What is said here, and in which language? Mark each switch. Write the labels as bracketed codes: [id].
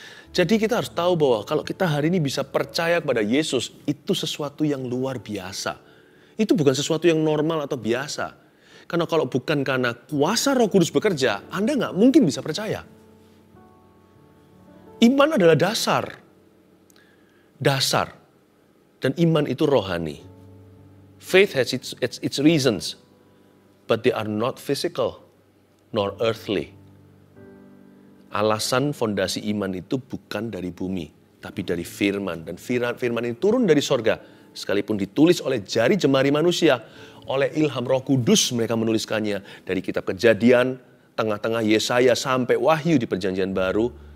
[id] Jadi kita harus tahu bahwa kalau kita hari ini bisa percaya kepada Yesus, itu sesuatu yang luar biasa. Itu bukan sesuatu yang normal atau biasa. Karena kalau bukan karena kuasa Roh Kudus bekerja, Anda nggak mungkin bisa percaya. Iman adalah dasar. Dasar. Dan iman itu rohani. [en] Faith has its reasons, but they are not physical nor earthly. [id] Alasan fondasi iman itu bukan dari bumi, tapi dari firman. Dan firman ini turun dari sorga, sekalipun ditulis oleh jari jemari manusia, oleh ilham Roh Kudus mereka menuliskannya. Dari kitab Kejadian, tengah-tengah Yesaya sampai Wahyu di Perjanjian Baru.